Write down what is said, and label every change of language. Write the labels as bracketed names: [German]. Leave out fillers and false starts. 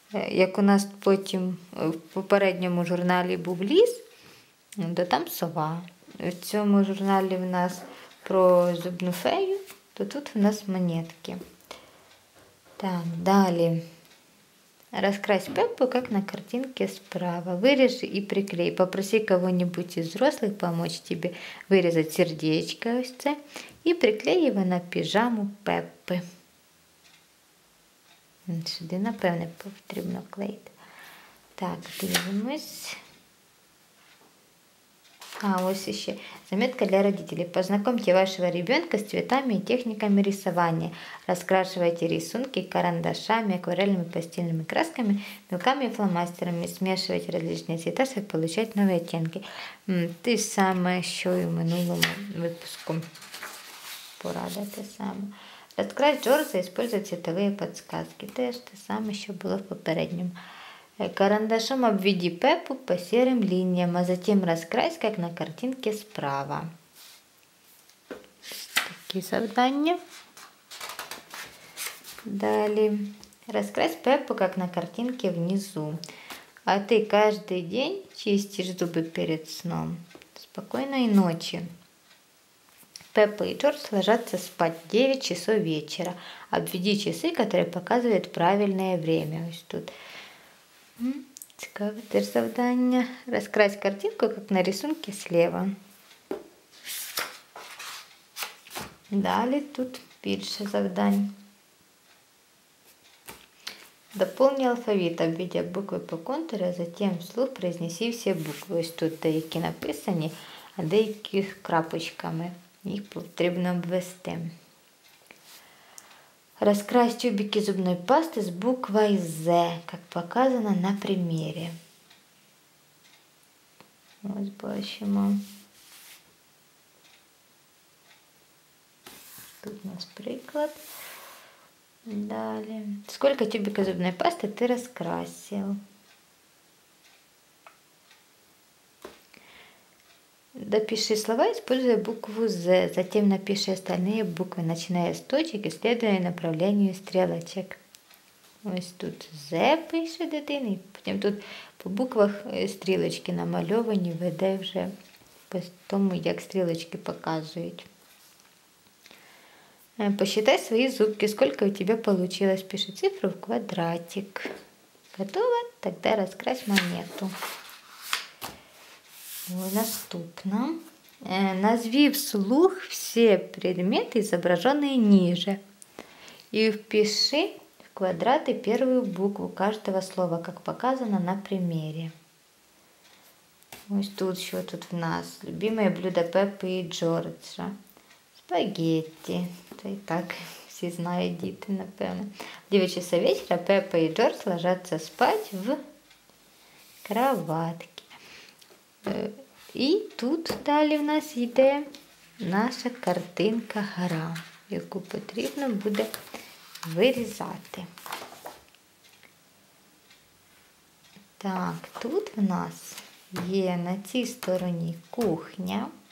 [Ukrainian] Як у нас потім в попередньому журналі був ліс, то там сова. В цьому журналі в нас про зубну фею, то тут в нас монетки. [Russian] Так, далее. Раскрась Пеппу, как на картинке справа. Вырежи и приклей. Попроси кого-нибудь из взрослых помочь тебе вырезать сердечко [Ukrainian] ось це [Russian] и приклей его на пижаму Пеппи. [Ukrainian] Сюди, напевне, потрібно клеїти. Так, дивимось. [Russian] Ось еще. Заметка для родителей. Познакомьте вашего ребенка с цветами и техниками рисования. Раскрашивайте рисунки карандашами, акварельными пастельными красками, мелками и фломастерами. Смешивайте различные цвета, чтобы получать новые оттенки. [Ukrainian] Те саме, що і в минулому випуску. Порада те саме. [Russian] Раскрась Джорджа, используя цветовые подсказки. [Ukrainian] Теж те саме, що було в попередньому. [Russian] Карандашом обведи Пеппу по серым линиям, а затем раскрась, как на картинке справа. [Ukrainian] Такі завдання. [Russian] Далее. Раскрась Пеппу, как на картинке внизу. А ты каждый день чистишь зубы перед сном. Спокойной ночи. Пеппа и Джордж ложатся спать в 9 часов вечера. Обведи часы, которые показывают правильное время. [Ukrainian] Ось тут. Цікаве теж завдання. Розкрась картинку, як на рисунку слева. Далі тут більше завдань. [Russian] Дополни алфавит, обведя букви по контуру, а затем вслух произнеси всі букви. [Ukrainian] Ось тут деякі написані, а деякі крапочками. Їх потрібно обвести. [Russian] Раскрась тюбики зубной пасты с буквой «З», как показано на примере. [Ukrainian] Ось бачимо. Тут у нас приклад. Далее. [Russian] Сколько тюбиков зубной пасты ты раскрасил? Допиши слова, используя букву «З». Затем напиши остальные буквы, начиная с точек и следуя направлению стрелочек. [Ukrainian] Ось тут «З» пише дитина, і потім тут по буквах стрілочки намальовані, веде вже по тому, як стрілочки показують. [Russian] Посчитай свои зубки, сколько у тебя получилось. Пиши цифру в квадратик. Готово? Тогда раскрась монету. [Ukrainian] Наступно. [Russian] Назви вслух все предметы, изображенные ниже. И впиши в квадраты первую букву каждого слова, как показано на примере. [Ukrainian] Ось тут що тут в нас? [Russian] Любимое блюдо Пеппи и Джорджа. [Ukrainian] Спагетти. Це і так Всі знають діти, напевно. [Russian] В 9 часов вечера Пеппа и Джордж ложатся спать в кроватки. [Ukrainian] І тут далі в нас йде наша картинка гра, яку потрібно буде вирізати. Так, тут в нас є на цій стороні кухня.